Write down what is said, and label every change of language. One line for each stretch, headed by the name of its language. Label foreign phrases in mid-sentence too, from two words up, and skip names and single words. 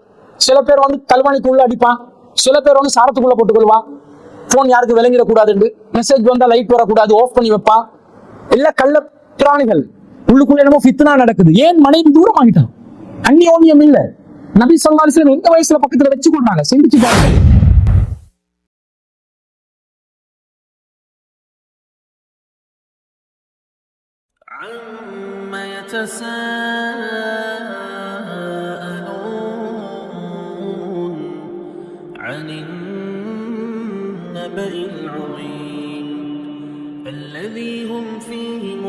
Tamil: சில பேர் வந்து கல்வாணிக்குள்ள அடிப்பான், சில பேர் வந்து சாரத்துக்குள்ள போட்டுக்கொள்வான். போன் யாருக்கு விளங்கிடக்கூடாது, மெசேஜ் வந்தா லைட் வரக்கூடாது ஆஃப் பண்ணி வைப்பான். எல்லா கள்ள பிராணிகள் உள்ளுக்குள்ள என்னமோ ஃபித்னா நடக்குது. ஏன் மனைவி தூரம் ஆகிட்டான், அந்நியோன்யம் இல்ல. நபி
Arabic: صلى الله عليه وسلم
Tamil: எந்த வயசுல பக்கத்துல வச்சு கொண்டாங்க, சிந்திச்சு பாருங்க.
Arabic: عما يتساءلون عن النبأ العظيم الذي هم فيه